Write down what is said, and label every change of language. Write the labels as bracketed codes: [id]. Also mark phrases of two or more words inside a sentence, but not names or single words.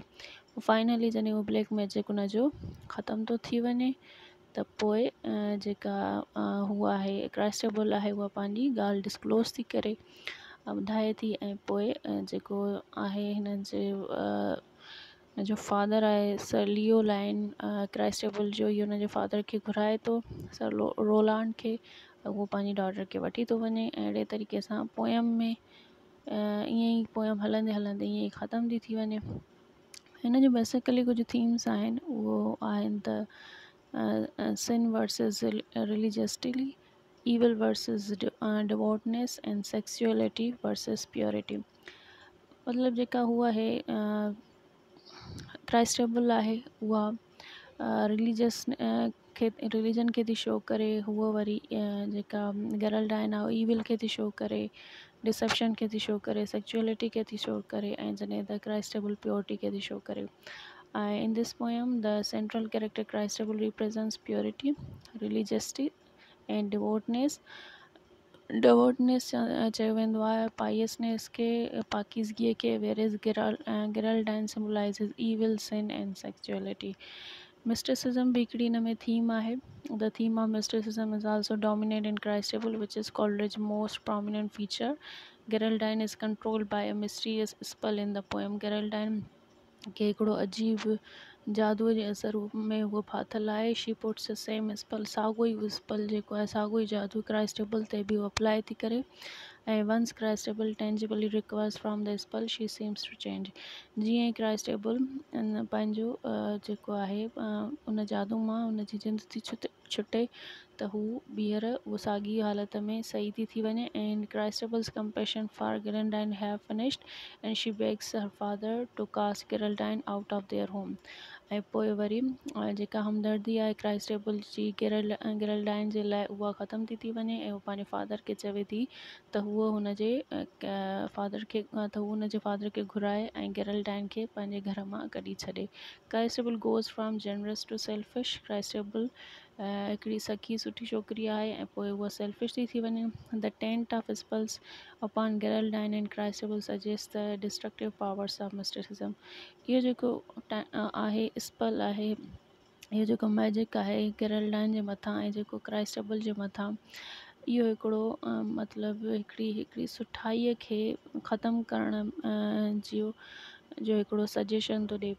[sd] फाइनली जॾहिं उहो [en] black magic [sd] उनजो ख़तमु थो थी वञे त पोइ जेका हूअ आहे क्राइस्टेबल आहे उहा पंहिंजी ॻाल्हि डिस्क्लोज़ थी करे ॿुधाए थी ऐं पोइ जेको आहे हिन जो फादर आहे सर लियो लाइन क्राइस्टेबल जो इहो हुनजे फादर खे घुराए थो सर रोलांड खे, उहो पंहिंजी डॉटर खे वठी थो वञे ऐं अहिड़े तरीक़े सां पोयम में ईअं ई पोयम हलंदे हलंदे ईअं ई ख़तमु थी वञे। हिन जो बेसिकली कुझु थीम्स आहिनि, उहो आहिनि त [en] sin versus religiosity, evil versus devoutness and sexuality versus purity। [sd] मतलब जेका हुआ है क्राइस्टेबल आहे उहा रिलीजन खे थी शो करे, हुअ वरी जेका गेरल्डाइन आहे ईविल खे थी शो करे, डिसेप्शन खे थी शो करे, सेक्चुअलिटी खे थी शो करे ऐं जॾहिं त क्राइस्टेबल प्योरिटी खे थी शो करे। [en] In this poem, the central character Christabel represents purity, religiosity, and devoutness. [sd] चयो वेंदो आहे पाइसनेस खे, पाकीज़गीअ खे, [en] whereas Geraldine symbolizes evil, sin, and sexuality. [sd] Mysticism भी हिकिड़ी हिन में theme आहे। [en] The theme of mysticism is also dominant in Christabel, which is Coleridge's most prominent feature. Geraldine is controlled by a mysterious spell in the poem. [sd] Geraldine के हिकिड़ो अजीब जादूअ जे असर में उहो फाथल आहे। [en] She puts the same spell, [sd] साॻियो ई स्पेल जेको आहे साॻियो ई जादू क्राइस्टेबल ते बि उहो अप्लाई थी करे ऐं [en] once Christabel tangibly recovers from the spell she seems to change. [sd] जीअं ई क्राइस्टेबल पंहिंजो जेको आहे उन जादू मां उनजी जिंद थी छुटे त हू ॿीहर उहो साॻी हालत में सही थी वञे [en] and Christabel's compassion for Geraldine have finished and she begs her father to cast Geraldine out of their home. [sd] ऐं पोइ वरी जेका हमदर्दी आहे क्राइस्टेबल जी गेरल्डाइन जे लाइ उहा ख़तमु थी वञे ऐं उहो पंहिंजे फादर खे चवे थी त हूअ हुनजे फादर खे घुराए ऐं गेरल्डाइन खे पंहिंजे घर मां कढी छॾे। [en] Christabel goes from generous to selfish. [sd] क्राइस्टेबल हिकिड़ी सखी सुठी छोकिरी आहे ऐं पोइ उहा सेल्फिश थी वञे। [en] The tent of spells upon Geraldine and Christabel suggest the destructive powers of mysticism. [sd] इहो जेको आहे स्पेल आहे, इहो जेको मैजिक आहे गेरल्डाइन जे मथां ऐं जेको क्राइस्टेबल जे मथां, इहो हिकिड़ो मतिलबु हिकिड़ी सुठाईअ खे ख़तमु करण जो हिकिड़ो सजेशन थो ॾिए।